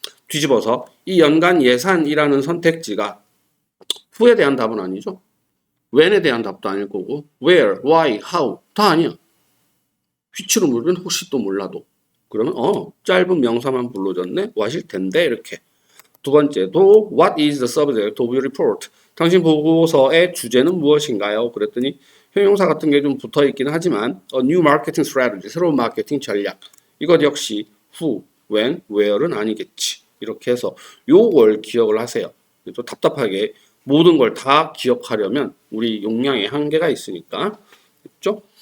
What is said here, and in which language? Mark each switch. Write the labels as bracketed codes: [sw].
[ko] 뒤집어서 이 연간 예산이라는 선택지가 who에 대한 답은 아니죠. when에 대한 답도 아닐 거고, where, why, how 다 아니야. which로 물으면 혹시 또 몰라도. 그러면 짧은 명사만 불러줬네? what일 텐데 이렇게. 두 번째도 [en] what is the subject of your report? [ko] 당신 보고서의 주제는 무엇인가요? 그랬더니 형용사 같은 게 좀 붙어 있긴 하지만 [en] a new marketing strategy, [ko] 새로운 마케팅 전략. 이것 역시 who, when, where는 아니겠지. 이렇게 해서 요걸 기억을 하세요. 또 답답하게 모든 걸 다 기억하려면 우리 용량에 한계가 있으니까. 그렇죠?